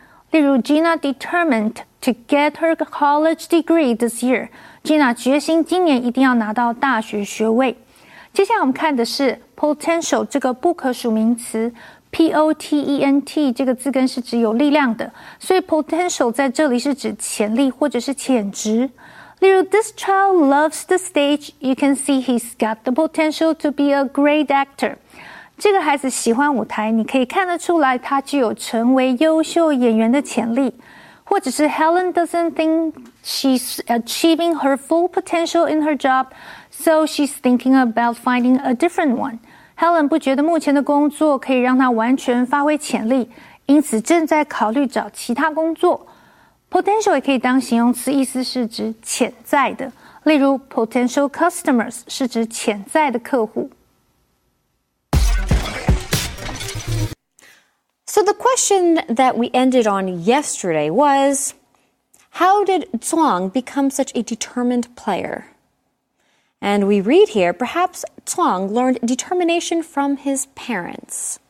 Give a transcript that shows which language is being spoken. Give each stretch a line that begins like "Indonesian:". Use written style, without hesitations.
Chinese: 例如
English: Gina determined to get her college degree this year.
Chinese: Gina 决心今年一定要拿到大学学位。接下来我们看的是 potential 这个不可数名词。 P-O-T-E-N-T 这个字根是指有力量的，所以 potential 在这里是指潜力或者是潜质。例如
English: This child loves the stage. You can see he's got the potential to be a great actor.
Chinese: 这个孩子喜欢舞台，你可以看得出来他具有成为优秀演员的潜力。或者是
English: Helen doesn't think she's achieving her full potential in her job, so she's thinking about finding a different one.
Chinese: Helen 不觉得目前的工作可以让她完全发挥潜力，因此正在考虑找其他工作。 Potential 也可以当形容词，意思是指潜在的。例如 potential customers 是指潜在的客户。
English: So the question that we ended on yesterday was, how did Zhuang become such a determined player? And we read here, perhaps Zhuang learned determination from his parents.